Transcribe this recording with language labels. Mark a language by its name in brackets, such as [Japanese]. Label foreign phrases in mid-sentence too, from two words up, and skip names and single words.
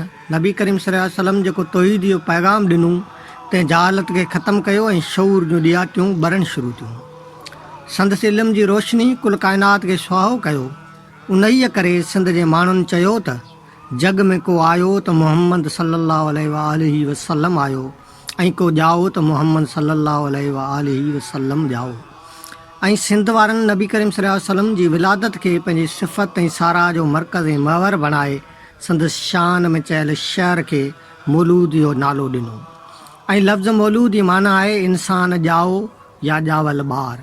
[Sindhi] नबी करीम [Arabic] صلى الله عليه وسلم [Sindhi] जेको तौहीद जो पैगाम ॾिनो, तंहिं जहालत खे ख़तमु कयो ऐं शऊर जूं ॾियाटियूं ॿरण शुरू थियूं। संदसि इल्म जी रोशनी कुल काइनात खे सुहाओ कयो। उन्हीअ करे सिंध जे माण्हुनि चयो त जग में को आयो त मुहम्मद [Arabic] صلى الله عليه وسلم [Sindhi] आयो, ऐं को ॼाओ त मुहम्मद [Arabic] صلى الله عليه وسلم [Sindhi] ॼाओ। ऐं सिंध वारनि नबी करीम [Arabic] صلى الله عليه وسلم [Sindhi] जी विलादत खे पंहिंजी सिफ़त ऐं सारा जो मर्कज़ ऐं महवर बणाए संदसि शान में चयल शहर खे मौलूद जो नालो ॾिनो। ऐं लफ़्ज़ मौलूद जी माना आहे इंसान ॼाओ या ॼावल ॿार।